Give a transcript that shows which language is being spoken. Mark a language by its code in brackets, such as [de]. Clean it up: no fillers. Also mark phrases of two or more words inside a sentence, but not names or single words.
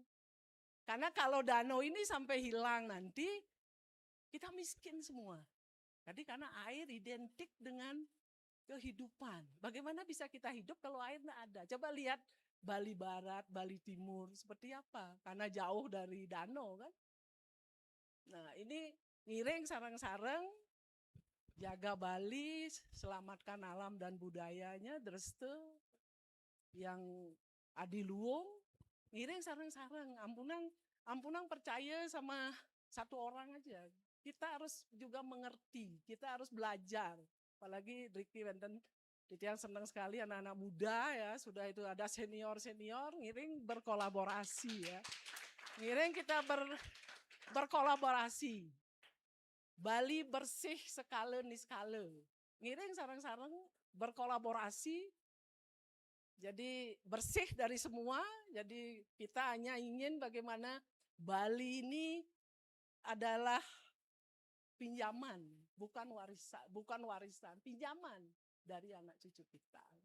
[id] Karena kalau danau ini sampai hilang nanti, kita miskin semua. Jadi karena air identik dengan kehidupan. Bagaimana bisa kita hidup kalau air tidak ada? Coba lihat Bali Barat, Bali Timur, seperti apa? Karena jauh dari danau kan. Nah ini [ban] ngiring sarang-sarang, [id] jaga Bali, selamatkan alam dan budayanya, Dreste, yang adiluwung, [ban] ngiring sarang-sarang, [id] Ampunang percaya sama satu orang aja. Kita harus juga mengerti, kita harus belajar. Apalagi Ricky Wenten Titiang senang sekali anak-anak muda ya, sudah itu ada senior-senior, ngiring berkolaborasi ya. Ngiring kita berkolaborasi. Bali bersih sekala niskala. [ban] Ngiring sarang-sarang [id] berkolaborasi, jadi bersih dari semua, jadi kita hanya ingin bagaimana Bali ini adalah pinjaman, bukan warisan, pinjaman dari anak cucu kita.